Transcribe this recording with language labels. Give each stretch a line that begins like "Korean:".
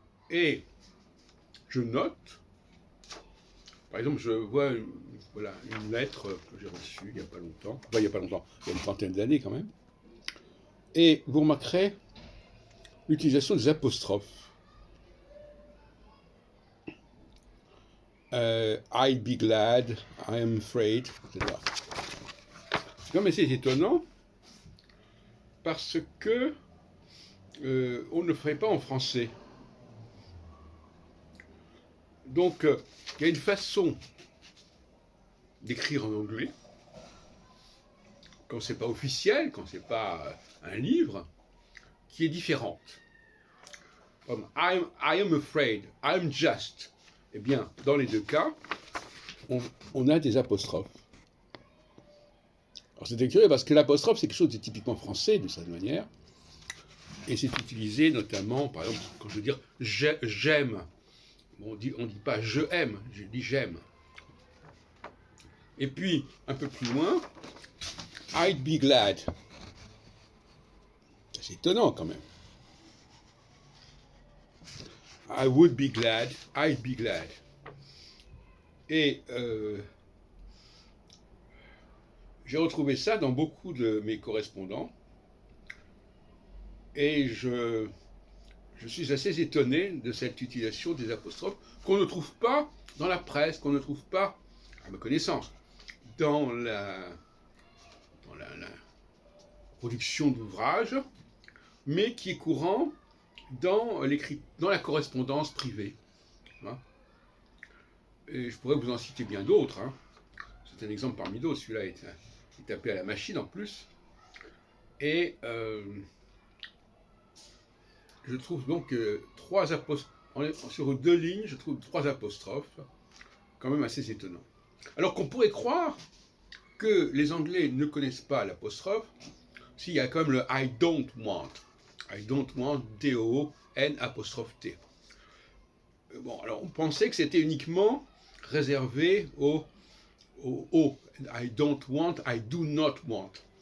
French: Et je note, par exemple, je vois une lettre que j'ai reçue il n'y a pas longtemps, il y a une trentaine d'années quand même, et vous remarquerez l'utilisation des apostrophes.
English: I'd be glad, I am afraid, etc.
French: C'est quand même assez étonnant parce que on ne le ferait pas en français. Donc, il y a une façon d'écrire en anglais, quand c'est pas officiel, quand c'est pas un livre, qui est différente.
English: Comme I am afraid, I'm just.
French: Eh bien, dans les deux cas, on a des apostrophes. Alors c'est curieux parce que l'apostrophe, c'est quelque chose de typiquement français, de cette manière. Et c'est utilisé notamment, par exemple, quand je veux dire j'aime. Bon, on dit pas je aime, je dis j'aime. Et puis, un peu plus loin,
English: I'd be glad.
French: C'est étonnant quand même.
English: I would be glad, I'd be glad.
French: Et j'ai retrouvé ça dans beaucoup de mes correspondants. Et je suis assez étonné de cette utilisation des apostrophes qu'on ne trouve pas dans la presse, qu'on ne trouve pas, à ma connaissance, dans la production d'ouvrages, mais qui est courant dans la correspondance privée. Et je pourrais vous en citer bien d'autres. C'est un exemple parmi d'autres. Celui-là est tapé à la machine en plus. Et je trouve donc trois apostrophes. Sur deux lignes, je trouve trois apostrophes, quand même assez étonnant. Alors qu'on pourrait croire que les Anglais ne connaissent pas l'apostrophe, s'il y a quand même le
English: I don't want. I don't want, D-O-N apostrophe T.
French: Bon, alors on pensait que c'était uniquement réservé au
English: I don't want, I do not want.